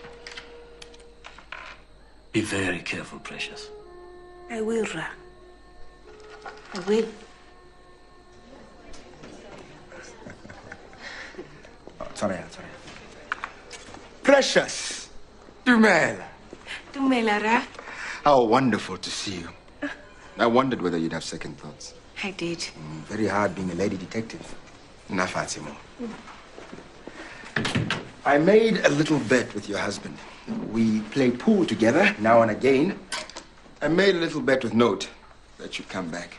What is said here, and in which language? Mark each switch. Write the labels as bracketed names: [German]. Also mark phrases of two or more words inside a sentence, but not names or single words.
[English] Be very careful, Precious. I will, Ra. I will. Sorry. Precious! Dumela! Dumela, Ra. How wonderful to see you. I wondered whether you'd have second thoughts. I did. Very hard being a lady detective. Nafatimo. I made a little bet with your husband. We play pool together now and again. I made a little bet with Note that you'd come back.